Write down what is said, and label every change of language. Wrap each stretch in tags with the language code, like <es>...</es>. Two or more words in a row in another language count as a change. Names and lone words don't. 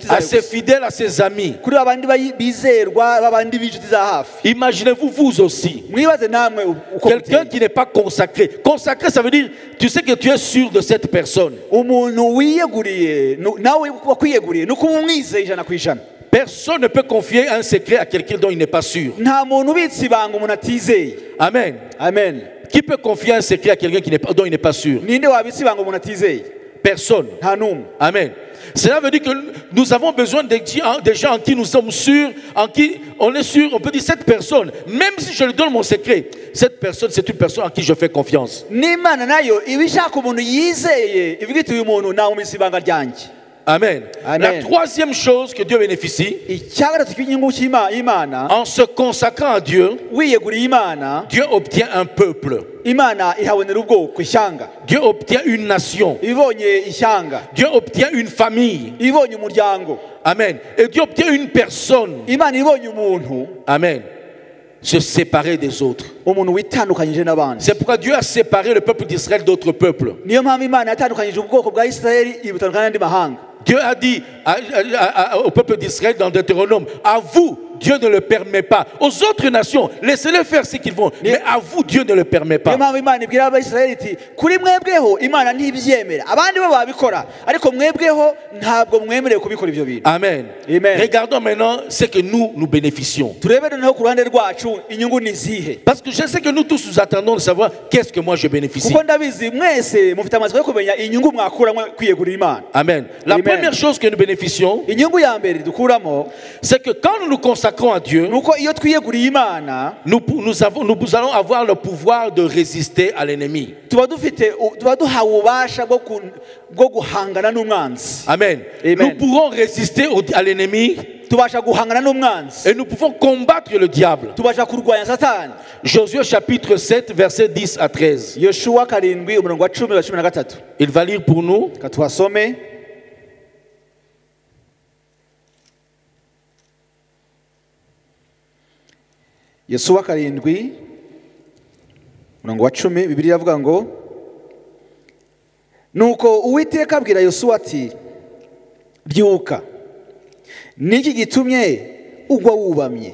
<fr>À</fr> <rw>zayo</rw> <fr>ses</fr> <rw>gusa.</rw> <fr>fidèles, à ses amis.</fr> <rw>kuri abandi bizerwa babandi b'inshuti za hafi.</rw> <fr>Imaginez-vous vous aussi.</fr> <rw>mwibaze namwe uko</rw> <fr>Quelqu'un</fr> <rw>muteye.</rw> <fr>qui n'est pas consacré. Consacré, ça veut dire tu sais que tu es sûr de cette personne.</fr> <rw>umuntu wiyeguriye nawe wakwiyeguriye ni ukuba umwizeye ijana ku ijana.</rw> <fr>Personne ne peut confier un secret à quelqu'un dont il n'est pas sûr.</fr> <rw>nta muntu ubitsa ibanga umuntu atizeye. Amen. amen.</rw> <fr>Qui peut confier un secret à quelqu'un dont il n'est pas sûr?</fr> <rw>ninde wabitsa ibanga umuntu atizeye?</rw> <fr>Personne.</fr> <rw>nta n'umwe. Amen.</rw> <fr>Cela veut dire que nous avons besoin des gens en qui nous sommes sûrs, en qui on est sûr, on peut dire cette personne, même si je lui donne mon secret, cette personne, c'est une personne en qui je fais confiance.</fr> <rw>n'imana nayo iba ishaka umuntu yizeye ivuga iti uyu muntu nawumisa ibanga ryanjye. Amen. Amen.</rw> <fr>La troisième chose que Dieu bénéficie,</fr> <rw>icya gatatu cy'inyungu y'imana,</rw> <fr>en se consacrant à Dieu,</fr> <rw>wiyeguriye imana,</rw> <fr>Dieu obtient un peuple.</fr> <rw>imana ihabonera ubwoko ishyanga.</rw> <fr>Dieu obtient une nation.</fr> <rw>ibonye ishyanga,</rw> <fr>Dieu obtient une famille.</fr> <rw>ibonye umuryango, Amen.</rw> <fr>Et Dieu obtient une personne.</fr> <rw>imana ibonye umuntu,</rw> <fr>Amen. Se séparer des autres.</fr> <rw>umuntu witandukanyije n'abandi.</rw> <fr>C'est pourquoi Dieu a séparé le peuple d'Israël d'autres peuples.</fr> <rw>niyo mpamvu imana yatandukanyije ubwoko bwa Isirayeli ibutandukanya n'andi mahanga.</rw> <fr>Dieu a dit au peuple d'Israël dans Deutéronome, à vous, Dieu ne le permet pas. Aux autres nations, laissez-les faire ce qu'ils vont. Mais à vous, Dieu ne le permet pas.</fr> <rw>niyo mpamvu imana ibwira abayisirayeli iti kuri mwebweho imana ntibyemera, abandi bo babikora ariko mwebweho ntabwo mwemerewe kubikora ibyo bintu. Amen. Amen.</rw> <fr>Regardons maintenant ce que nous bénéficions.</fr> <rw>turebe noneho ku ruhande rwacu inyungu ni izihe.</rw> <fr>Parce que je sais que nous tous nous attendons de savoir qu'est-ce que moi je bénéficie.</fr> <rw>kuko ndabizi mwese mufite amatsiko yo kumenya inyungu mwakuramo kwiyegurira imana.</rw> <fr>Amen. La Amen. première chose que nous bénéficions,</fr> <rw>inyungu ya mbere dukuramo</rw> <fr>c'est que quand nous nous consacrons à Dieu,</fr> <rw>ni uko iyo twiyeguriye imana</rw> <fr>nous allons avoir le pouvoir de résister à l'ennemi.</fr> <rw>tuba duhawe ububasha bwo guhangana n'umwanzi. Amen. Amen.</rw> <fr>Nous pourrons résister à l'ennemi</fr> <rw>tubasha guhangana n'umwanzi,</rw> <fr>et nous pouvons combattre le diable.</fr> <rw>tubasha kurwanya satani.</rw> <fr>Josué chapitre 7, versets 10 à 13.</fr> <rw>yoshuwa 7 umurongo wa 10 wa 13.</rw> <fr>Il va lire pour nous.</fr> <rw>Reka tuhasome. Yosuwa 7 umurongo wa 10, Bibiliya iravuga ngo nuko Uwiteka abwira Yosuwa ati byuka, niki gitumye ugwa wubamye?</rw>